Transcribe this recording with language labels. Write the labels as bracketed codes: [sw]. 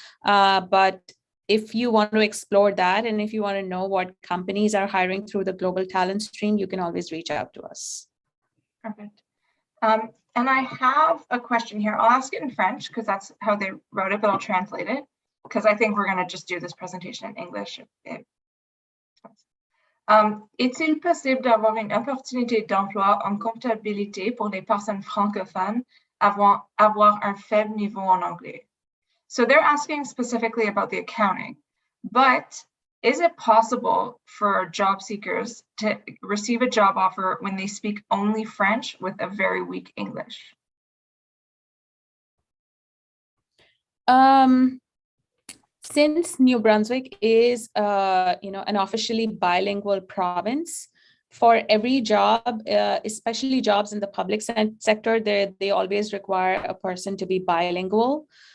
[en] But if you want to explore that, and if you want to know what companies are hiring through the Global Talent Stream, you can always reach out to us. Perfect. And I have a question here. I'll ask it in French because that's how they wrote it, but I'll translate it because I think we're going to just do this presentation in English. [fr] Est-il possible d'avoir une opportunité d'emploi en comptabilité pour les personnes francophones avoir un faible niveau en anglais? [en] So they're asking specifically about the accounting, but Is it possible for job seekers to receive a job offer when they speak only French with a very weak English? Since New Brunswick is, an officially bilingual province, for every job, especially jobs in the public sector, they always require a person to be bilingual.